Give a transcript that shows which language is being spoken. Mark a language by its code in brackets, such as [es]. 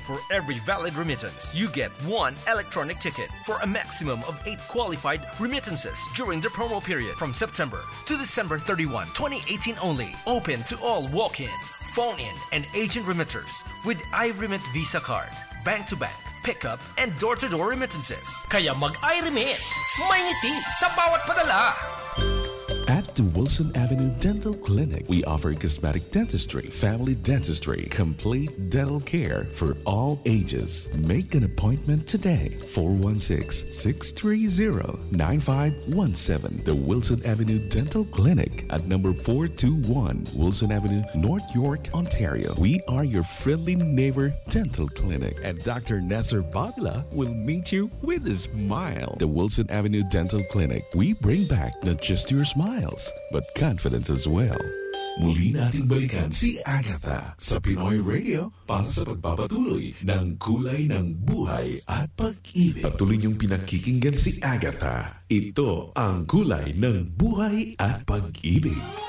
[en] For every valid remittance, you get 1 electronic ticket for a maximum of 8 qualified remittances during the promo period from September to December 31, 2018 only. Open to all walk-in, phone-in, and agent remitters with iRemit Visa card, bank-to-bank, pickup, and door-to-door remittances. [tl] Kaya mag-iRemit! May ngiti sa bawat padala! [en] At the Wilson Avenue Dental Clinic, we offer cosmetic dentistry, family dentistry, complete dental care for all ages. Make an appointment today. 416-630-9517. The Wilson Avenue Dental Clinic at number 421 Wilson Avenue, North York, Ontario. We are your friendly neighbor dental clinic, and Dr. Nestor Badla will meet you with a smile. The Wilson Avenue Dental Clinic. We bring back not just your smile, but confidence as well. [tl] Muli nating balikan si Agatha sa Pinoy Radio para sa pagpapatuloy ng kulay ng buhay at pag-ibig. Patuloy niyong pinakikinggan si Agatha. Ito ang kulay ng buhay at pag-ibig.